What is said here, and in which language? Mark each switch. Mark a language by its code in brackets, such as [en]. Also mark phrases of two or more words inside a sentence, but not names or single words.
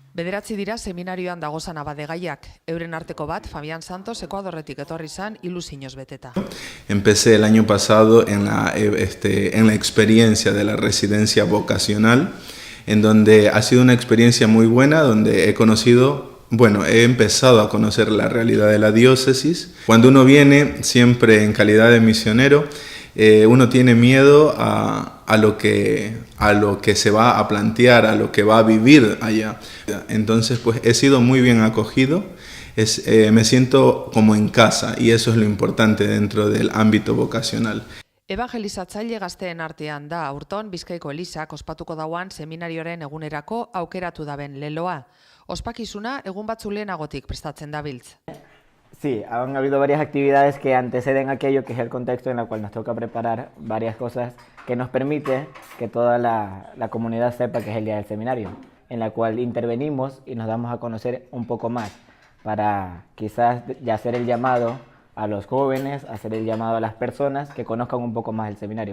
[eu] Bederatzi dira seminarioan dagozan abadegaiak. Euren arteko bat, Fabián Santos, Ekuadorretik etorri zan, ilusioz beteta. [es] Empecé el año pasado en la experiencia de la residencia vocacional, en donde ha sido una experiencia muy buena, donde he empezado a conocer la realidad de la diócesis. Cuando uno viene, siempre en calidad de misionero, uno tiene miedo a lo que se va a plantear, a lo que va a vivir allá. Entonces, pues he sido muy bien acogido, me siento como en casa y eso es lo importante dentro del ámbito vocacional. [eu] Evangelizatzaile gazteen artean da, aurton Bizkaiko Elizak ospatuko dauan seminarioren egunerako aukeratu daben leloa. Ospakizuna egun batzu lehenagotik prestatzen dabiltz. [es] Sí, han habido varias actividades que anteceden aquello que es el contexto en el cual nos toca preparar varias cosas que nos permite que toda la comunidad sepa que es el día del seminario, en la cual intervenimos y nos damos a conocer un poco más para quizás ya hacer el llamado a los jóvenes, hacer el llamado a las personas que conozcan un poco más el seminario.